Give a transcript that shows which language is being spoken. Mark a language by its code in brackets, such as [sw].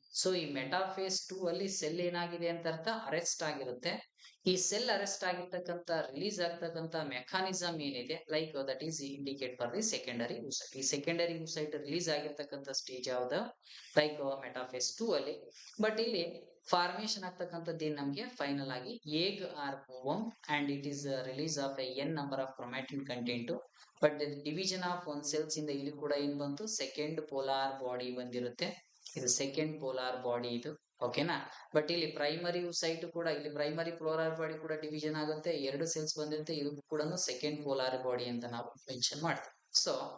[kn] So ಈ metaphase 2 ಅಲ್ಲಿ cell ಏನಾಗಿದೆ ಅಂತ ಅರ್ಥ ಅರೆಸ್ಟ್ ಆಗಿರುತ್ತೆ. ಈ ಸೆಲ್ ಅರೆಸ್ಟ್ ಆಗಿರ್ತಕ್ಕಂಥ ರಿಲೀಸ್ ಆಗ್ತಕ್ಕಂಥ ಮೆಕಾನಿಸಮ್ ಏನಿದೆ [en] Like that is indicate for the secondary oocyte. [kn] ಈ ಸೆಕೆಂಡರಿ oocyte ರಿಲೀಸ್ ಆಗಿರ್ತಕ್ಕಂಥ ಸ್ಟೇಜ್ ಯಾವ್ದು ಲೈಕ್ ಮೆಟಾಫೇಸ್ 2 ಅಲ್ಲಿ. ಬಟ್ ಇಲ್ಲಿ ಫಾರ್ಮೇಶನ್ ಆಗ್ತಕ್ಕಂಥದ್ದು ಏನ್ ನಮ್ಗೆ ಫೈನಲ್ ಆಗಿ [en] egg or ovum and it is release of a n number of chromatin content. [kn] But division of one cells ಇಂದ ಇಲ್ಲಿ ಕೂಡ ಏನ್ ಬಂತು ಸೆಕೆಂಡ್ ಪೋಲಾರ್ ಬಾಡಿ ಬಂದಿರುತ್ತೆ. ಇದು ಸೆಕೆಂಡ್ ಪೋಲಾರ್ ಬಾಡಿ ಇದು. ಓಕೆನಾ, ಬಟ್ ಇಲ್ಲಿ ಪ್ರೈಮರಿ oocyte ಕೂಡ ಇಲ್ಲಿ ಪ್ರೈಮರಿ ಪೋಲಾರ್ ಬಾಡಿ ಕೂಡ ಡಿವಿಷನ್ ಆಗುತ್ತೆ, ಎರಡು ಸೆಲ್ಸ್ ಬಂದಿರುತ್ತೆ, ಇದು ಕೂಡ ಸೆಕೆಂಡ್ ಪೋಲಾರ್ ಬಾಡಿ ಅಂತ ನಾವು ಮೆನ್ಷನ್ ಮಾಡ್ತೀವಿ. ಸೊ